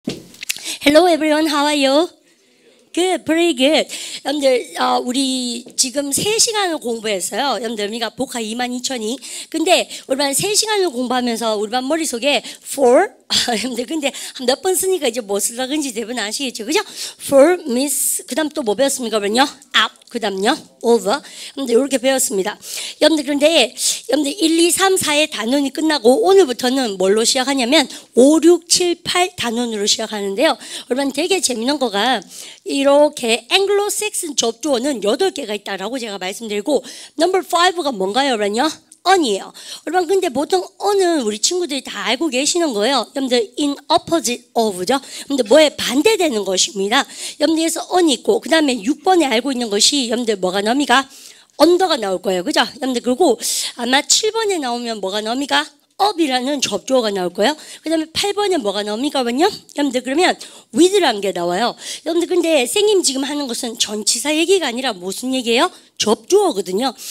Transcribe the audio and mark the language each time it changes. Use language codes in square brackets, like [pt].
[en] Hello everyone, how are you? Good, very good. [ko] 여러분들, 우리 지금 3시간을 공부했어요. 여러분들, 우리가 복화 22,000이. 근데 우리 반 3시간을 공부하면서 우리 반 머릿속에 for, 여러분들, 근데 몇 번 쓰니까 이제 뭐 쓰려는지 대부분 아시겠죠? 그죠? [en] For means, [ko] 그 다음 또 뭐 배웠습니까? 그러면요? up, 그 다음요? over. 여러분들, 이렇게 배웠습니다. 여러분들, 그런데, 여러분들, 1, 2, 3, 4의 단원이 끝나고 오늘부터는 뭘로 시작하냐면 5, 6, 7, 8 단원으로 시작하는데요. 여러분, 되게 재밌는 거가 이렇게 앵글로색슨 접두어는 8개가 있다라고 제가 말씀드리고 넘버 5가 뭔가요? 여러분요? on이에요. 여러분 근데 보통 on은 우리 친구들이 다 알고 계시는 거예요. 여러분들 [en] in opposite of죠. [ko] 여러분들 뭐에 반대되는 것입니다. 여러분들 그래서 on이 있고 그 다음에 6번에 알고 있는 것이 여러분들 뭐가 나옵니까? 언더가 나올 거예요. 그죠? 여러분들 그리고 아마 7번에 나오면 뭐가 나옵니까? up이라는 접두어가 나올 거예요. 그 다음에 8번에 뭐가 나옵니까? 여러분들 그러면 with라는 게 나와요. 여러분들 근데 선생님 지금 하는 것은 전치사 얘기가 아니라 무슨 얘기예요? 접두어거든요.